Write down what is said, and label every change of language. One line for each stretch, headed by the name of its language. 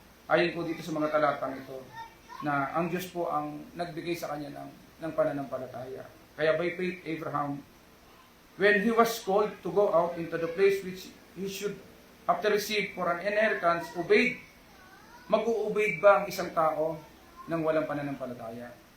Filipino: Ayon po dito sa mga talatang ito, na ang Diyos po ang nagbigay sa kanya ng pananampalataya.
English: Kaya by faith, Abraham, when he was called to go out into the place which he should after receive for an inheritance, obeyed.
Filipino: Mag-u-obeyed ba ang isang tao nang walang pananampalataya?